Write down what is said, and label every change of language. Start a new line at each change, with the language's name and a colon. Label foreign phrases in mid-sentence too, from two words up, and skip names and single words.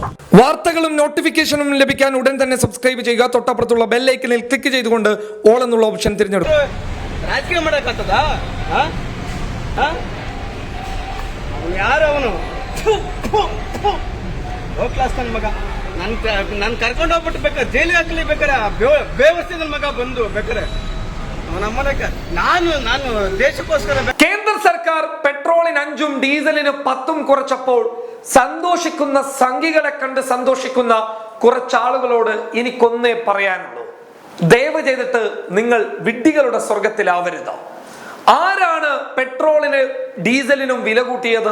Malayalam: വാർത്തകളും നോട്ടിഫിക്കേഷനും ലഭിക്കാൻ ഉടൻ തന്നെ സബ്സ്ക്രൈബ് ചെയ്യുക. തൊട്ടപ്പുറത്തുള്ള ബെൽ ഐക്കണിൽ ക്ലിക്ക് ചെയ്തുകൊണ്ട് ഓൾ എന്നുള്ള ഓപ്ഷൻ തിരഞ്ഞെടുക്കുക.
Kannada: ನಾನು ಕರ್ಕೊಂಡು ಹೋಗ್ಬಿಟ್ಟು ಬೇಕಾರೆ ಜೈಲಿಗೆ ಹಾಕಲಿ ಬೇಕಾರೆ ಬೇವಸ್ಥೆ ನನ್ನ ಮಗ ಬಂದು ಬೇಕಾರೆ ನಾನು ದೇಶಕ್ಕೋಸ್ಕರ.
Malayalam: കേന്ദ്ര സർക്കാർ പെട്രോളിന് 5ഉം ഡീസലിന് 10ഉം കുറച്ചപ്പോൾ സന്തോഷിക്കുന്ന സംഘികളെ കണ്ട് സന്തോഷിക്കുന്ന കുറച്ചാളുകളോട് എനിക്കൊന്നേ പറയാനുള്ളൂ. ദയവ് ചെയ്തിട്ട് നിങ്ങൾ വിഡ്ഢികളുടെ സ്വർഗത്തിലാവരുത്. ആരാണ് പെട്രോളിന് ഡീസലിനും വില കൂട്ടിയത്?